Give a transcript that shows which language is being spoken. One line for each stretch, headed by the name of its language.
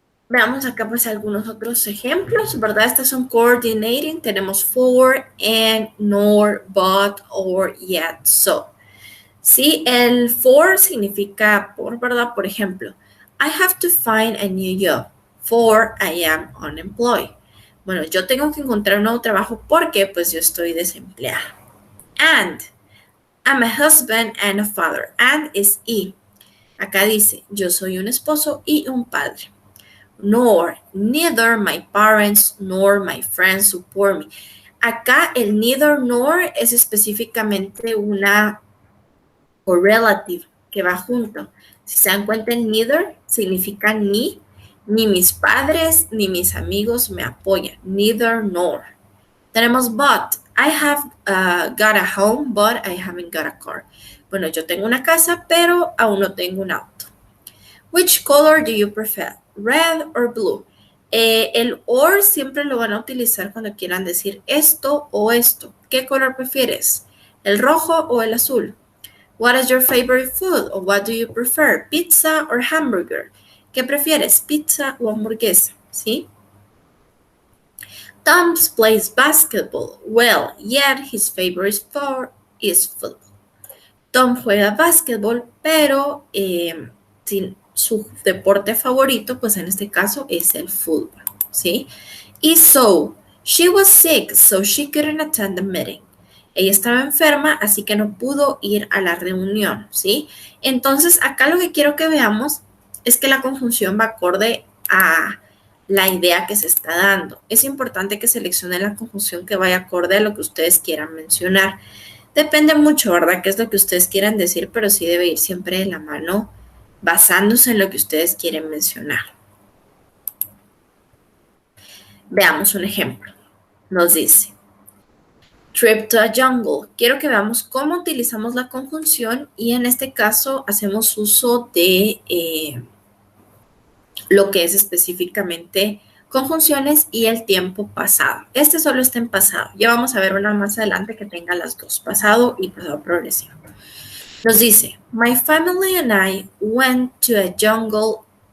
Spanish: Veamos acá pues algunos otros ejemplos, ¿verdad? Estas son coordinating, tenemos for, and, nor, but, or, yet, so. Sí, el for significa por, ¿verdad? Por ejemplo,
English: I have to find a new job, for I am unemployed.
Spanish: Bueno, yo tengo que encontrar un nuevo trabajo porque pues yo estoy desempleada.
English: And, I'm a husband and a father.
Spanish: And es y. Acá dice, yo soy un esposo y un padre.
English: Nor, neither my parents nor my friends support me.
Spanish: Acá el neither nor es específicamente una correlative que va junto. Si se dan cuenta, neither significa ni mis padres ni mis amigos me apoyan. Neither nor. Tenemos but.
English: I have got a home, but I haven't got a car.
Spanish: Bueno, yo tengo una casa, pero aún no tengo un auto.
English: Which color do you prefer? Red or blue?
Spanish: El or siempre lo van a utilizar cuando quieran decir esto o esto. ¿Qué color prefieres? ¿El rojo o el azul?
English: What is your favorite food? Or what do you prefer? Pizza or hamburger?
Spanish: ¿Qué prefieres? ¿Pizza o hamburguesa? ¿Sí?
English: Tom plays basketball well, yet his favorite sport is football.
Spanish: Tom juega básquetbol, pero su deporte favorito, pues en este caso es el fútbol, ¿sí?
English: Y so, she was sick, so she couldn't attend the meeting.
Spanish: Ella estaba enferma, así que no pudo ir a la reunión, ¿sí? Entonces, acá lo que quiero que veamos es que la conjunción va acorde a la idea que se está dando. Es importante que seleccionen la conjunción que vaya acorde a lo que ustedes quieran mencionar. Depende mucho, ¿verdad? Qué es lo que ustedes quieran decir, pero sí debe ir siempre de la mano basándose en lo que ustedes quieren mencionar. Veamos un ejemplo. Nos dice,
English: trip to a jungle.
Spanish: Quiero que veamos cómo utilizamos la conjunción y en este caso hacemos uso de lo que es específicamente conjunciones y el tiempo pasado. Este solo está en pasado. Ya vamos a ver una más adelante que tenga las dos, pasado y pasado progresivo. Nos dice,
English: my family and I went to a jungle